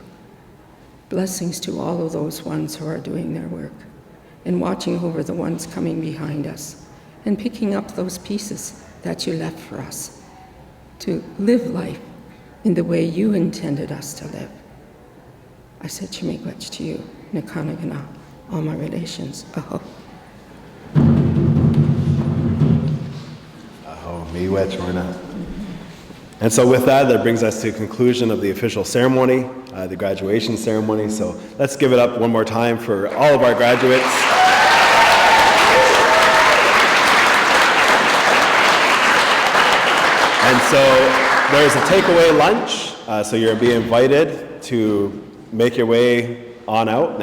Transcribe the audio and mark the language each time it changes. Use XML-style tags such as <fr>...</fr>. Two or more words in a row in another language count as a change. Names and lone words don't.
<en>Blessings to all of those ones who are doing their work and watching over the ones coming behind us and picking up those pieces that you left for us to live life in the way you intended us to live. I said Chimigwech to you, Nakanagana, all my relations, aho. Aho, miigwech, Morna. And so with that, that brings us to the conclusion of the official ceremony, the graduation ceremony. So let's give it up one more time for all of our graduates. And so there's a takeaway lunch, so you'll be invited to make your way on out.</en>